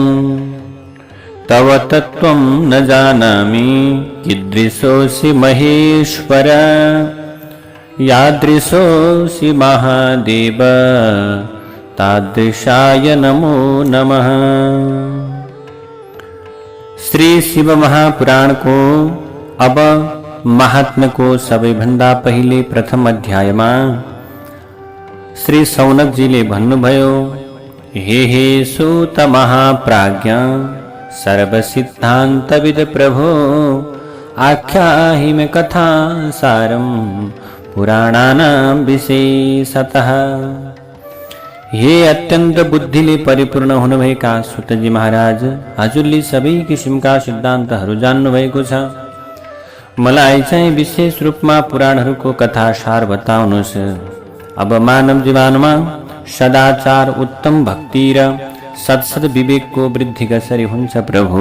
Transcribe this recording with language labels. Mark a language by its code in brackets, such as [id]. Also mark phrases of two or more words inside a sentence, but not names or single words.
[sa] तव तत्त्वं न जानामि कीदृशोऽसि महेश्वर, यादृशोऽसि महादेव तादृशाय नमो नमः। [ne] श्री शिव महापुराण को अब महात्म्य को सबैभन्दा पहिले प्रथम अध्यायमा श्री सौनक जीले भन्नुभयो, [sa] हे सूत महाप्राज्ञ सर्वसिद्धान्तविद प्रभो, आख्याहि मे कथा सारं पुराणानां विशेषतः। [ne] हे अत्यंत बुद्धिले परिपूर्ण हुनुभएका सुतजी महाराज, हजुरले सबै किसिमका सिद्धान्तहरू जान्नु भएको छ। मलाई चाहिँ विशेष रूपमा पुराणहरूको कथा सार बताउनुहोस्। अब मानव जीवनमा सदाचार, उत्तम भक्ति र सत्सद विवेकको वृद्धि कसरी हुन्छ प्रभु?